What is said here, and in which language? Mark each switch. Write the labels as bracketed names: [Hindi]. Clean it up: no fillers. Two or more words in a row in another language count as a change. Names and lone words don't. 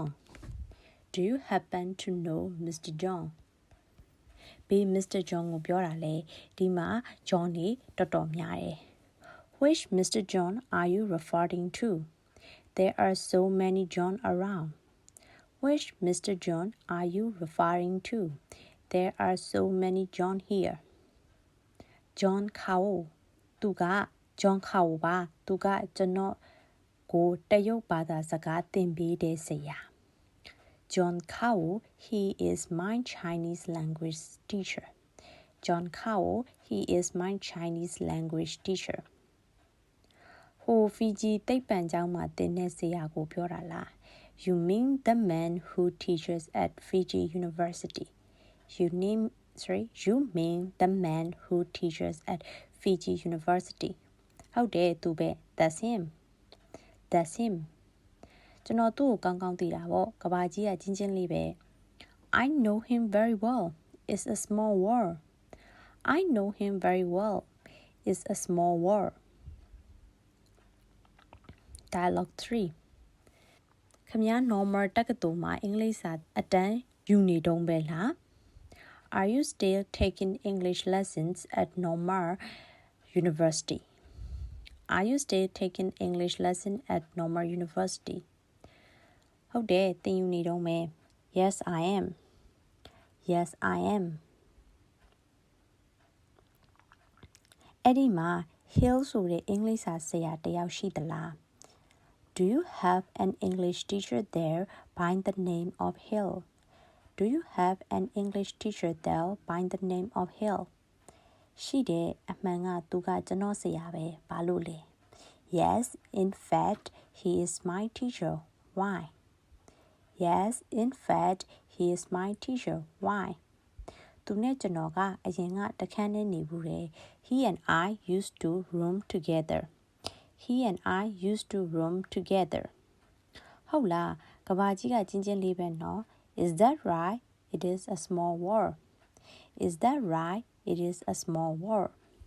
[English] Do you happen to know Mr. John? [Burmese] ဘေး Mr. John ကိုပြောတာလေဒီမှာ John နေတော်တော်များတယ် [English] Which Mr. John are you referring to? There are so many John around. Which Mr. John are you referring to? There are so many John here. [Burmese] John Cow သူက John Cow ပါသူကကျွန်တော်ကိုတရုတ်ဘာသာစကားသင်ပေးတဲ့ဆရာ [English] John Cow, he is my Chinese language teacher. John Cow, he is my Chinese language teacher. [Burmese] ဟို Fiji သိပ္ပံကျောင်းမှာသင်တဲ့ဆရာကိုပြောတာလား [English] You mean the man who teaches at Fiji University. You mean the man who teaches at Fiji University. [Burmese] ဟုတ်တယ်သူပဲ [English] That's him. That's him. [Burmese] ကျွန်တော်သူ့ကိုကောင်းကောင်းသိတာပေါ့ကဘာကြီးကချင်းချင်းလေးပဲ [English] I know him very well. It's a small world. I know him very well. It's a small world. Dialogue 3 [Burmese] ခမည်း normal တက္ကသိုလ်မှာအင်္ဂလိပ်စာအတန်းယူနေတုံးပဲလား [English] Are you still taking English lessons at Normal University? Are you still taking English lesson at Normal University? [Burmese] ဟုတ်တယ်သင်ယူနေတုံးပဲ [English] Yes, I am. Yes, I am. [Burmese] အဲ့ဒီမှာ Hill ဆိုတဲ့အင်္ဂလိပ်စာဆရာတယောက်ရှိသလား [English] Do you have an English teacher there by the name of Hill? Do you have an English teacher there by the name of Hill? [Burmese] ရှိတယ်အမှန်ကသူကကျွန်တော်ဆရာပဲဘာလို့လဲ [English] Yes, in fact, he is my teacher. Why? Yes, in fact, he is my teacher. Why? [Burmese] သူသူနဲ့ကျွန်တော်ကအရင်ကတခန်းနဲ့နေဘူးတယ် [English] He and I used to room together He and I used to room together [Burmese] ဟုတ်လားကဘာကြီးကချင်းချင်းလေးပဲနော် [English] Is that right It is a small world Is that right It is a small world